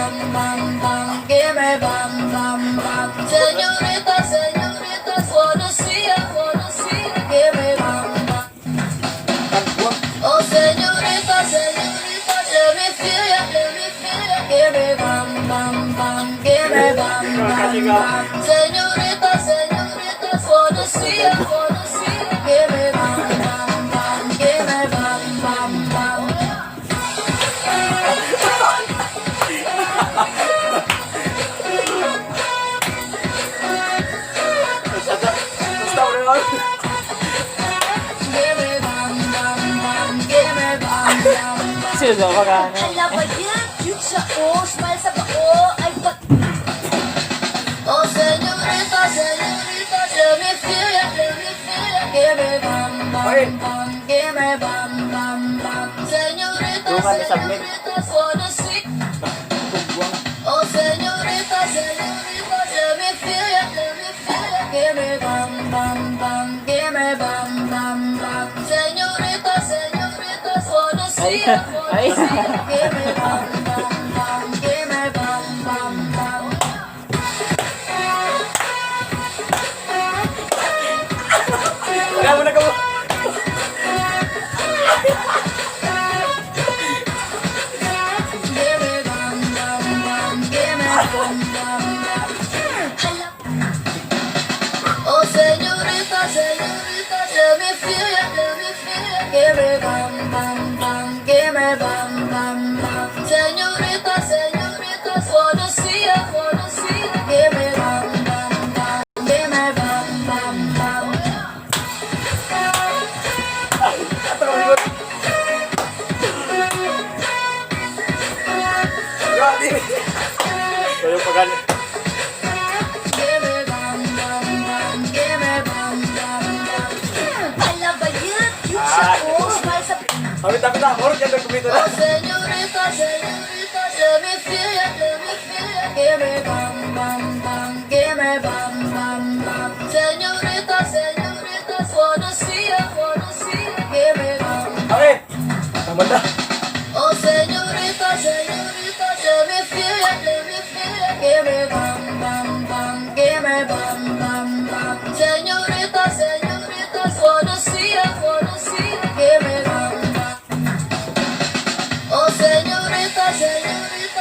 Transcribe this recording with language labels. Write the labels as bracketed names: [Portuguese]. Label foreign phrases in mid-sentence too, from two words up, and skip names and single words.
[English] bam, bam, give me bam, bam, bam. Señorita, señorita, wanna see ya, give me bam, bam. Oh, señorita, señorita, let me feel ya, give me bam, bam, bam, give me bam, bam, bam. Señorita, señorita, wanna see ya, give me bam, bam, bam, give me bam, bam, bam. [Filipino] Basta mo naman. [English] Give me bam, bam, bam, give me bam, bam, bam. [Filipino] Seryoso ka ka? Hala ba yan? Cute siya, oh. Smile sa bao. Ay, ba't... [English] Oh, señorita, señorita, let me feel ya, give me bam, Oy. bam, bam, give me bam, bam, bam. Señorita, [Filipino] Doon ka na submit. [English] señorita, wanna see. Oh, señorita, señorita, let me feel ya, give me bam, bam, bam, give me bam, bam, bam. Señorita, señorita, wanna see ya, give me bam, bam, bam, give me bam, bam, bam. [Filipino] Kaya mo na ka mo. [English] Give me bam, bam, bam, give me bam, bam, bam. Hala. Oh, señorita, señorita, let me feel ya, give me bam, bam, bam, give me bam, bam, bam. Señorita, señorita, wanna see ya, give me bam, bam, bam, give me bam, bam, bam. [Filipino] Grabe. Kaya pagani. [English] Give me bam, bam, bam, give me bam, bam, bam. [Filipino] Hala ba yan? Cute siya, oh. Smile sa... Amit na. Morot yan na kumito na. [English] Oh, señorita, señorita, let me feel ya, give me bam, bam, bam, give me bam, bam, bam. Señorita, señorita, wanna see ya, give me bam. [Filipino] Okay. Tama na. [English] Oh, señorita, señorita, let me feel ya, give me bam, bam, bam, give me bam, bam, bam. Señorita, señorita, wanna see ya, give me bam, bam. Oh, señorita, señorita.